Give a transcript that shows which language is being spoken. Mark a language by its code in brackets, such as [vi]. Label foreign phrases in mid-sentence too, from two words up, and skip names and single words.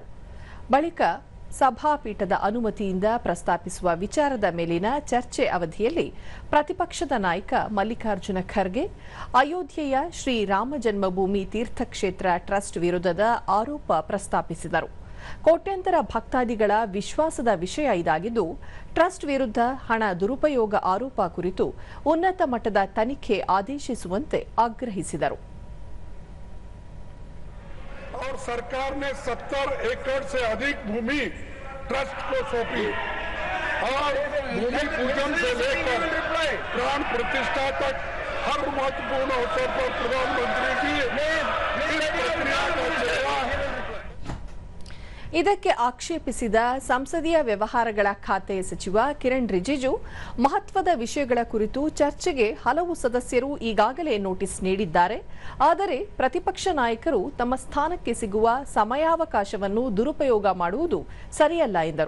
[kn] ಬಳಿಕ ಸಭಾಪೀಠದ ಅನುಮತಿಯಿಂದ ಪ್ರಸ್ತಾಪಿಸುವ ವಿಚಾರದ ಮೇಲಿನ ಚರ್ಚೆ ಅವಧಿಯಲ್ಲಿ ಪ್ರತಿಪಕ್ಷದ ನಾಯಕ ಮಲ್ಲಿಕಾರ್ಜುನ ಖರ್ಗೆ ಅಯೋಧ್ಯೆಯ ಶ್ರೀರಾಮ ಜನ್ಮಭೂಮಿ ತೀರ್ಥಕ್ಷೇತ್ರ ಟ್ರಸ್ಟ್ ವಿರುದ್ಧದ ಆರೋಪ ಪ್ರಸ್ತಾಪಿಸಿದರು. ಕೋಟ್ಯಂತರ ಭಕ್ತಾದಿಗಳ ವಿಶ್ವಾಸದ ವಿಷಯ ಇದಾಗಿದ್ದು, ಟ್ರಸ್ಟ್ ವಿರುದ್ಧ ಹಣ ದುರುಪಯೋಗ ಆರೋಪ ಕುರಿತು ಉನ್ನತ ಮಟ್ಟದ ತನಿಖೆ ಆದೇಶಿಸುವಂತೆ ಆಗ್ರಹಿಸಿದರು. [hi] और सरकार ने 70 एकड़ से अधिक भूमि ट्रस्ट को सौंपी और भूमि पूजन से लेकर प्राण प्रतिष्ठा तक हर महत्वपूर्ण अवसर पर प्रधानमंत्री की इस प्रक्रिया का चेहरा [kn] ಇದಕ್ಕೆ ಆಕ್ಷೇಪಿಸಿದ ಸಂಸದೀಯ ವ್ಯವಹಾರಗಳ ಖಾತೆ ಸಚಿವ ಕಿರಣ್ ರಿಜಿಜು, ಮಹತ್ವದ ವಿಷಯಗಳ ಕುರಿತು ಚರ್ಚೆಗೆ ಹಲವು ಸದಸ್ಯರು ಈಗಾಗಲೇ ನೋಟಿಸ್ ನೀಡಿದ್ದಾರೆ. ಆದರೆ ಪ್ರತಿಪಕ್ಷ ನಾಯಕರು ತಮ್ಮ ಸ್ಥಾನಕ್ಕೆ ಸಿಗುವ ಸಮಯಾವಕಾಶವನ್ನು ದುರುಪಯೋಗ ಮಾಡುವುದು ಸರಿಯಲ್ಲ ಎಂದರು.